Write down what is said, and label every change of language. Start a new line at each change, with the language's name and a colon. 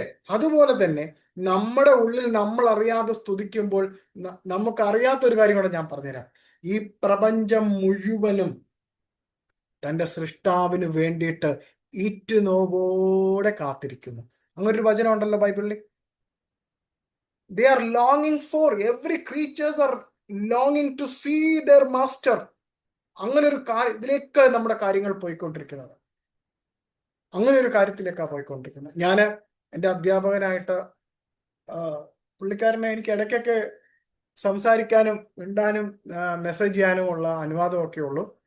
Malayalam: അതുപോലെ തന്നെ നമ്മുടെ ഉള്ളിൽ നമ്മൾ അറിയാതെ സ്തുതിക്കുമ്പോൾ നമുക്കറിയാത്തൊരു കാര്യം കൂടെ ഞാൻ പറഞ്ഞുതരാം. ഈ പ്രപഞ്ചം മുഴുവനും തൻ്റെ സൃഷ്ടാവിന് വേണ്ടിയിട്ട് ഈറ്റുനോവോടെ കാത്തിരിക്കുന്നു. അങ്ങനൊരു വചനം ഉണ്ടല്ലോ ബൈബിളിൽ.
English: They are longing for, every creatures are longing to see their master.
Malayalam: അങ്ങനെ ഒരു ഇതിലേക്ക് നമ്മുടെ കാര്യങ്ങൾ പോയിക്കൊണ്ടിരിക്കുന്നത്, അങ്ങനെ ഒരു കാര്യത്തിലേക്കാണ് പോയിക്കൊണ്ടിരിക്കുന്നത്. ഞാൻ എൻ്റെ അധ്യാപകനായിട്ട് പുള്ളിക്കാരനെ എനിക്ക് ഇടയ്ക്കൊക്കെ സംസാരിക്കാനും മിണ്ടാനും മെസ്സേജ് ചെയ്യാനും ഉള്ള അനുവാദമൊക്കെ ഉള്ളൂ.